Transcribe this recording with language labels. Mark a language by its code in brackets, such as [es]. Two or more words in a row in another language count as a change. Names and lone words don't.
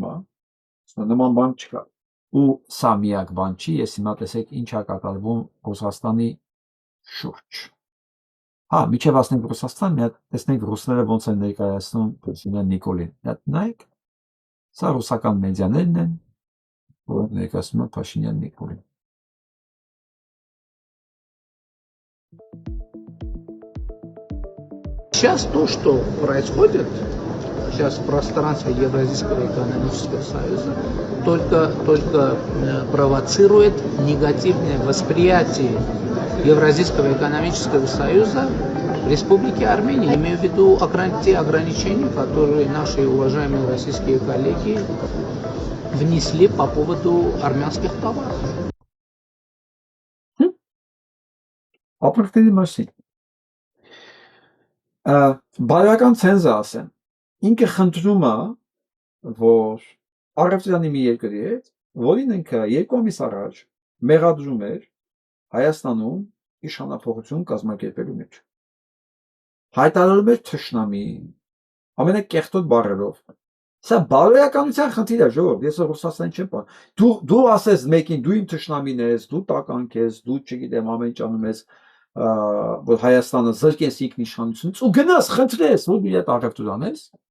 [hy] է, նման բան չկա։ Ու սա միակ բան չի, ես հիմա տեսեք ինչ է կատարվում Ռուսաստանի շուրջ։ Հա, միջև ասնենք Ռուսաստան, մի հատ տեսնենք ռուսները ոնց են ներկայացնում Պուտինին Նիկոլին։ Մի հատ նայեք, սա ռուսական մեդիաներն են, որոնք ներկայացնում են Փաշինյան Նիկոլին։ [ru] Сейчас то, что происходит, сейчас в пространстве Евразийского экономического союза, только провоцирует негативное восприятие Евразийского экономического союза в Республике Армения. Имею в виду те ограничения, которые наши уважаемые российские коллеги внесли по поводу армянских товаров. [hy] Ապրկտերի մասին։ Բարոյական ցենզը ասեն, ինքը խնդրում է, որ Արևտյանի մի երկրի հետ, որին ինքը 2 ամիս առաջ մեղադրում էր Հայաստանում իշխանափոխություն կազմակերպելու մեջ։ Հայտարարում էր թշնամի, ամենակեղտոտ բառերով։ Սա բարոյականության խնդիր է, ժողովուրդ, ես Ռուսաստան չեմ պա։ Դու ասես մեկին, դու իմ թշնամին ես, դու տականք ես, դու չգիտեմ ամեն ինչ անում ես, որ Հայաստանը զրկես ինքնիշխանությունից ու գնաս խնդրես, որ դու այդ առևտուր անես։